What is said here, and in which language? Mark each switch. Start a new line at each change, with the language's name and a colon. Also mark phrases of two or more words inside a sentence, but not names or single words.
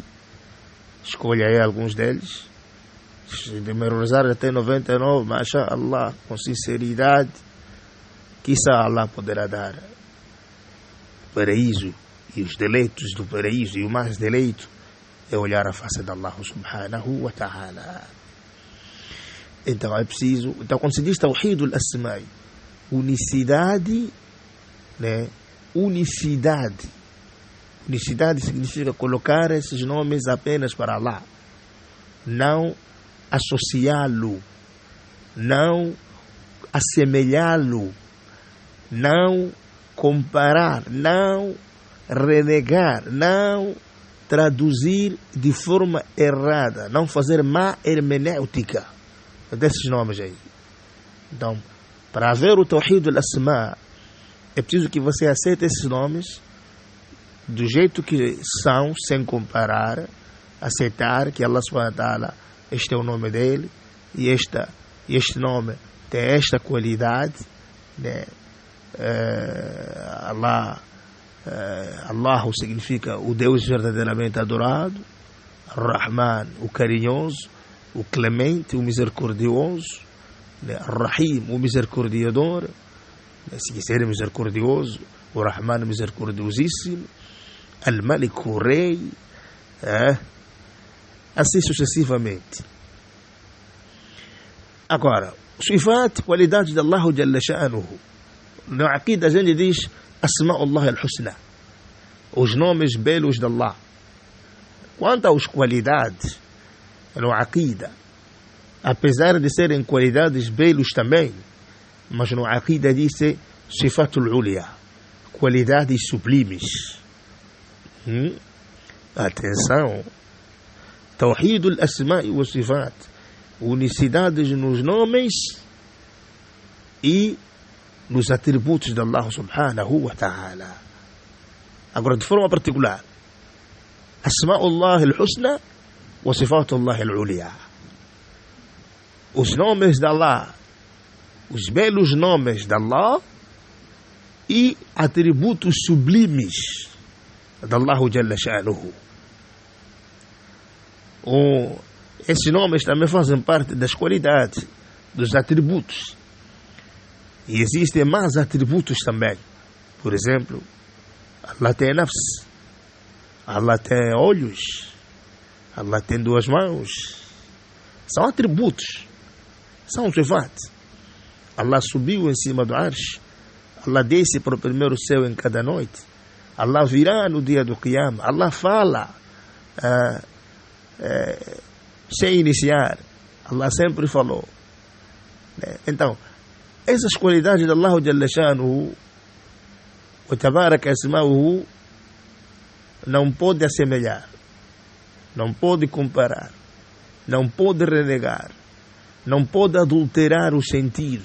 Portuguese: Escolha aí alguns deles. Se memorizar até 99,
Arabic: masha Allah,
Portuguese: com sinceridade, quizá Allah poderá dar o paraíso e os deleitos do paraíso, e o mais deleito é olhar a face de Allah
Arabic: subhanahu wa ta'ala.
Portuguese: Então é preciso, então quando se diz
Arabic: Tawhid al-Asma'i,
Portuguese: unicidade, né? Unicidade significa colocar esses nomes apenas para Allah, não associá-lo, não assemelhá-lo, não comparar, não renegar, não traduzir de forma errada, não fazer má hermenêutica desses nomes aí. Então, para haver o
Arabic: Tawhid al-Asma',
Portuguese: é preciso que você aceite esses nomes do jeito que são, sem comparar, aceitar que Allah
Arabic: subhanahu wa ta'ala,
Portuguese: este é o nome dele, e este nome tem esta qualidade, né? Allahu significa o Deus verdadeiramente adorado, Ar-Rahman, o carinhoso, o clemente, o misericordioso, né? Ar-Rahim, o misericordiador, né? Se quiser misericordioso, o Rahman misericordiosíssimo, Al-Malik, o rei, assim sucessivamente. Agora, sifat, qualidades de Allah
Arabic: Jalla Sha'anuhu.
Portuguese: Na Aqida a gente diz
Arabic: Asma'ullah al-Husna,
Portuguese: os nomes belos de Allah. Quanto às qualidades, no Aqida, apesar de serem qualidades belos também, mas no Aqida diz
Arabic: Sifatul Ulia,
Portuguese: qualidades sublimes. Atenção,
Arabic: Tawhid al-Asma'i wa Sifat,
Portuguese: unicidades nos nomes e nos atributos de Allah
Arabic: subhanahu wa ta'ala.
Portuguese: Agora, de forma particular,
Arabic: Asma'ullah al-Husna wa Sifatullah al-Ulia,
Portuguese: os nomes de Allah, os belos nomes de Allah e atributos sublimes de Allah
Arabic: Jalla Sha'anuhu.
Portuguese: Esses nomes também fazem parte das qualidades, dos atributos. E existem mais atributos também. Por exemplo, Allah tem nafs, Allah tem olhos, Allah tem duas mãos. São atributos, são sifat. Allah subiu em cima do arsh, Allah desce para o primeiro céu em cada noite, Allah virá no dia do Qiyam, Allah fala sem iniciar, Allah sempre falou. Então, essas qualidades de Allah
Arabic: Jalla Sha'anuhu wa tabaraka asma'uhu
Portuguese: não pode assemelhar, não pode comparar, não pode renegar, não pode adulterar o sentido.